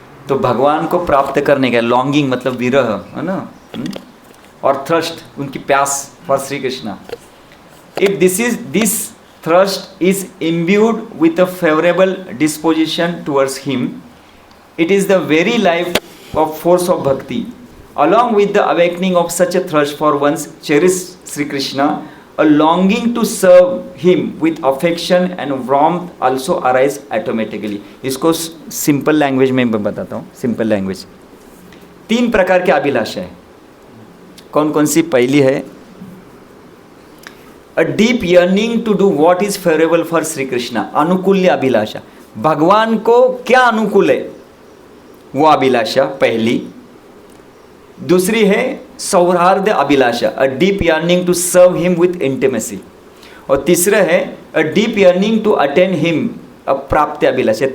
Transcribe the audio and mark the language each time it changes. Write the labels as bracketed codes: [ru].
[hi] तो भगवान को प्राप्त करने का लॉन्गिंग मतलब विरह है ना, और थ्रस्ट उनकी प्यास for Shri Krishna. [en] If this thrust is imbued with a favourable disposition towards him, it is the very life of force of bhakti. Along with the awakening of such a thirst for one's cherished Sri Krishna, a longing to serve him with affection and warmth also arise automatically. [hi] इसको simple language में मैं बताता हूँ, simple language. 3 प्रकार की अभिलाषा है। कौन कौन सी? पहली है [en] a deep yearning to do what is favorable for Sri Krishna, अनुकूल्य अभिलाषा। [hi] भगवान को क्या अनुकूल है वो अभिलाषा पहली। दूसरी है सौहार्द अभिलाषा, [en] A deep yearning to serve him with intimacy. [hi] और तीसरा है [en] A deep yearning to attain him, a प्राप्ति अभिलाषा।